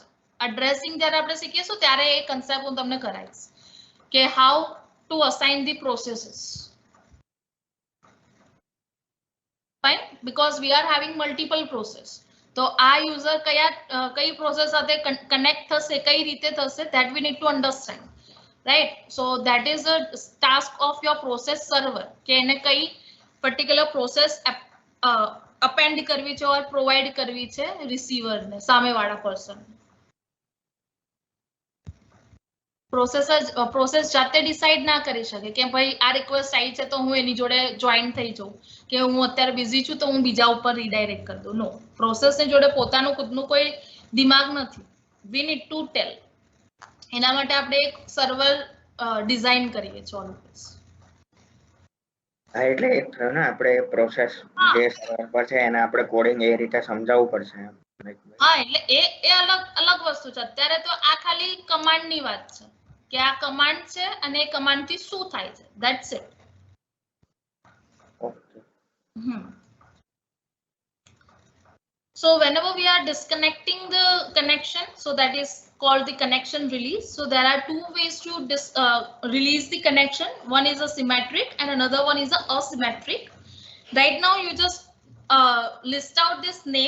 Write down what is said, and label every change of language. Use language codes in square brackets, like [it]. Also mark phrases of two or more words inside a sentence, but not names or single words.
[gu] એડ્રેસિંગ જ્યારે આપણે શીખીશું ત્યારે એ કન્સેપ્ટ હું તમને કરાવીશ કે [en] how to assign the processes. Fine, because we are having multiple process. [gu] તો આ યુઝર કઈ પ્રોસેસ સાથે કનેક્ટ થશે, કઈ રીતે થશે, [en] that we need to understand, right? So that is a task of your process server [gu] કે એને કઈ [en] particular process append [gu] કરવી છે [en] or provide [gu] કરવી છે [en] receiver [gu] ને, સામેવાળા [en] person. [gu] પ્રોસેસ જાતે ડિસાઈડ ના કરી શકે કે ભાઈ આ રિક્વેસ્ટ આવી છે તો હું એની જોડે જોઈન થઈ જાઉં કે હું અત્યારે બિઝી છું તો હું બીજા ઉપર રીડાયરેક્ટ કરી દઉં. નો, પ્રોસેસની જોડે પોતાનું ખુદનું કોઈ દિમાગ નથી. [en] We need to tell. [gu] એના માટે આપણે એક સર્વર ડિઝાઇન કરીએ છીએ ઓલવેઝ. હા એટલે એક થયો ને આપણે પ્રોસેસ જે સર્વર પર છે એને આપણે કોડિંગ એ રીતે સમજાવવું પડશે. હા એટલે એ અલગ વસ્તુ છે. અત્યારે તો આ ખાલી કમાન્ડની વાત છે કે આ કમાન્ડ છે અને એ કમાન્ડથી શું થાય છે, [en] that's it. So whenever we are disconnecting the connection, so that is called the connection release. So there are 2 ways to release the connection. One is a symmetric and another one is a asymmetric. Right now you just list out this name.